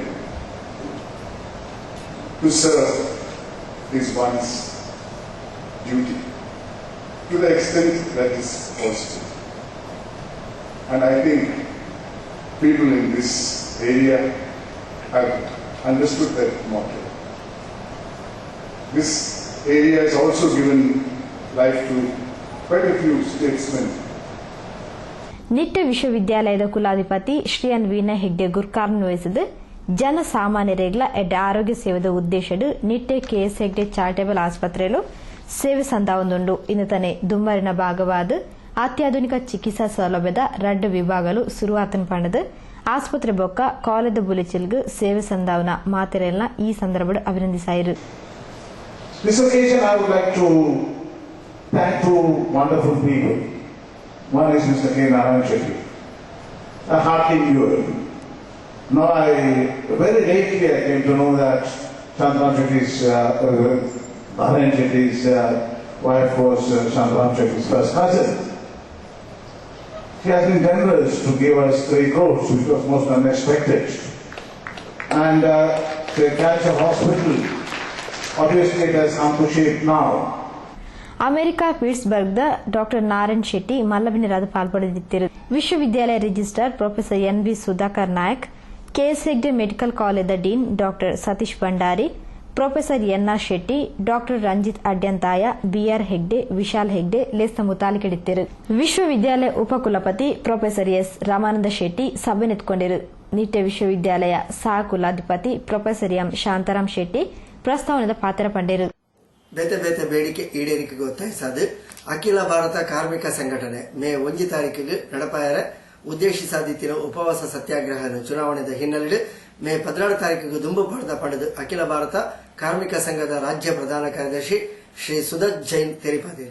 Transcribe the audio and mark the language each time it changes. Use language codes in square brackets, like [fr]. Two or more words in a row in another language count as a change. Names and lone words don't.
[en] To serve is one's duty to the extent that is possible. And I think people in this area have understood that motto. This area has also given life to quite a few statesmen. [tcy] ನಿಟ್ಟೆ ವಿಶ್ವವಿದ್ಯಾಲಯದ ಕುಲಾಧಿಪತಿ ಶ್ರೀ ಎನ್ ವಿನಯ್ ಹೆಗ್ಡೆ ಗುರ್ಕಾರ್ನ್ ವಹಿಸಿದ ಜನಸಾಮಾನ್ಯರೇಗ್ಲ ಎಡ್ಡೆ ಆರೋಗ್ಯ ಸೇವೆದ ಉದ್ದೇಶಡು ನಿಟ್ಟೆ ಕೆಎಸ್ ಹೆಗ್ಡೆ ಚಾರಿಟೇಬಲ್ ಆಸ್ಪತ್ರೆಲು ಸೇವೆ ಸಂದಾವೊಂದುಂಡು ಇಂದು ದುಮ್ಮರಿನ ಭಾಗವಾದ ಅತ್ಯಾಧುನಿಕ ಚಿಕಿತ್ಸಾ ಸೌಲಭ್ಯದ 2 ವಿಭಾಗಲು ಶುರುವಾತನ ಪಂಡದು ಆಸ್ಪತ್ರೆ ಬೊಕ್ಕ ಕಾಲೇಜ್ ಬುಲಿಚಿಲ್ಗು ಸೇವೆ ಸಂದಾವನ ಮಾತೆರೆಲ್ನ ಈ ಸಂದರ್ಭಡು ಅಭಿನಂದಿಸಾಯಿರು. [en] This occasion I would like to thank two wonderful people. One is Mr. K. Narayan Shetty. I hardly knew him. Now very lately I came to know that Chandram Shetty's, Narayan Shetty's wife was Chandram Shetty's first cousin. She has been generous to give us 3 crores, which was most unexpected. And the cancer hospital, obviously it has come to shape now. [tcy] ಅಮೆರಿಕ ಪಿಟ್ಸ್ಬರ್ಗ್ದ ಡಾಕ್ಟರ್ ನಾರಾಯಣ್ ಶೆಟ್ಟಿ ಮಲ್ಲಬಿನಿರಾದ ಪಾಲ್ಪಡೆದಿದ್ದರು. ವಿಶ್ವವಿದ್ಯಾಲಯ ರಿಜಿಸ್ಟ್ರಾರ್ ಪ್ರೊಫೆಸರ್ ಎನ್ ಬಿ ಸುಧಾಕರ್ ನಾಯಕ್, ಕೆಎಸ್ ಹೆಗ್ಡೆ ಮೆಡಿಕಲ್ ಕಾಲೇಜದ ಡೀನ್ ಡಾಕ್ಟರ್ ಸತೀಶ್ ಭಂಡಾರಿ, ಪ್ರೊಫೆಸರ್ ಎನ್ಆರ್ ಶೆಟ್ಟಿ, ಡಾಕ್ಟರ್ ರಂಜಿತ್ ಅಡ್ಯಂತಾಯ, ಬಿಆರ್ ಹೆಗ್ಡೆ, ವಿಶಾಲ್ ಹೆಗ್ಡೆ ಲೇಸ್ತ ಮುತಾಲಿಕೆಡಿದ್ದರು. ವಿಶ್ವವಿದ್ಯಾಲಯ ಉಪಕುಲಪತಿ ಪ್ರೊಫೆಸರ್ ಎಸ್ ರಾಮಾನಂದ ಶೆಟ್ಟಿ ಸಭೆ ನೆತ್ಕೊಂಡಿರು. ನಿಟ್ಟೆ ವಿಶ್ವವಿದ್ಯಾಲಯ ಸಹ ಕುಲಾಧಿಪತಿ ಪ್ರೊಫೆಸರ್ ಎಂ ಶಾಂತಾರಾಮ್ ಶೆಟ್ಟಿ ಪ್ರಸ್ತಾವನೆದ ಪಾತ್ರ ಪಂಡಿರು. ಬೇತೆ ಬೇತೆ ಬೇಡಿಕೆ ಈಡೇರಿಕೆಗೆ ಒತ್ತಾಯಿಸಾದು ಅಖಿಲ ಭಾರತ ಕಾರ್ಮಿಕ ಸಂಘಟನೆ ಮೇ 1 ತಾರೀಕಿಗೆ ನಡಪಾಯರ ಉದ್ದೇಶಿಸಾದಿತ್ತಿನ ಉಪವಾಸ ಸತ್ಯಾಗ್ರಹ ಚುನಾವಣೆದ ಹಿನ್ನೆಲೆ ಮೇ 14 ತಾರೀಕಿಗೆ ದುಂಬು ಪಡೆದು ಅಖಿಲ ಭಾರತ ಕಾರ್ಮಿಕ ಸಂಘದ ರಾಜ್ಯ ಪ್ರಧಾನ ಕಾರ್ಯದರ್ಶಿ ಶ್ರೀ ಸುದತ್ ಜೈನ್ ತೆರಿಪಾದಿರು.